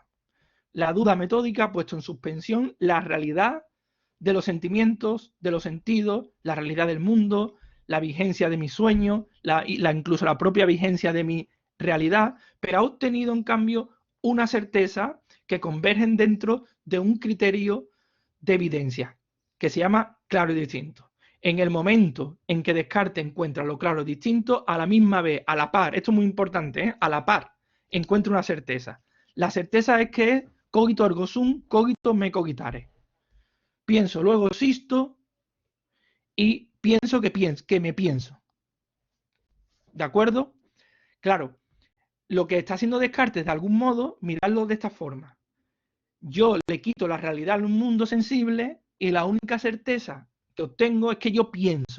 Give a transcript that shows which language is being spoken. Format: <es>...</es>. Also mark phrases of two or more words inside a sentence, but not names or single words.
<es>La duda metódica ha puesto en suspensión la realidad de los sentimientos, de los sentidos, la realidad del mundo, la vigencia de mi sueño, incluso la propia vigencia de mi realidad, pero ha obtenido en cambio una certeza que convergen dentro de un criterio de evidencia que se llama claro y distinto. En el momento en que Descartes encuentra lo claro y distinto, a la misma vez, a la par, esto es muy importante, a la par, encuentra una certeza. La certeza es que es</es> <la>cogito ergo sum, cogito me cogitare.</la> <es>Pienso, luego existo y pienso que me pienso. ¿De acuerdo? Claro, lo que está haciendo Descartes, de algún modo, miradlo de esta forma. Yo le quito la realidad al mundo sensible y la única certeza que obtengo es que yo pienso.</es>